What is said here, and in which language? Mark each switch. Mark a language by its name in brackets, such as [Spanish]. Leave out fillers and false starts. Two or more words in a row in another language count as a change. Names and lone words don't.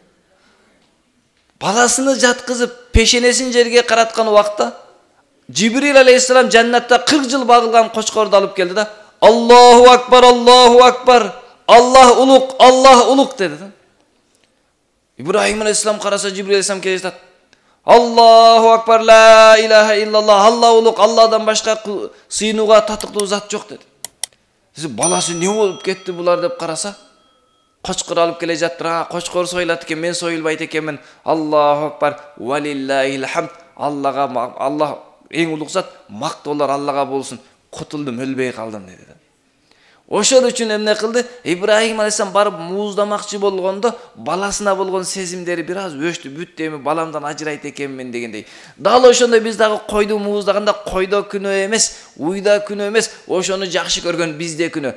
[Kyrgyz] Баласыны жаткызып пешенесин жерге караткан убакта Жибрил алейхиссалам жаннатта 40 жыл багылган кочкорду алып келди да, [Arabic] الله أكبر الله أكبر, [Kyrgyz] Аллах улук деди да. Ибрахим алейхиссалам караса Жибрил алейхиссалам келе жатат. [Arabic] الله أكبر لا إله إلا الله, [Kyrgyz] Аллах улук, Алладан башка сыйынууга татыктуу зат жок деди. Баласы не болуп кетти булар деп караса, кочкор алып келе жаттыр. Кочкор сойлат экен, мен союлбайт экенмин. [Arabic] الله أكبر ولله الحمد. [Kyrgyz] Аллах эң улук зат, мактоолор Аллага болсун. Кутулдум, өлбөй калдым деди. Ошол үчүн эмне кылды? Ибрахим алейхиссалам барып мууздамакчы болгондо баласына болгон сезимдери бир аз өчтү, бүттү, эми баламдан ажырайт экенмин дегендей. Дал ошондой биз дагы койду мууздаганда койдо күнөө эмес, уйда күнөө эмес, ошону жакшы көргөн бизде күнөө.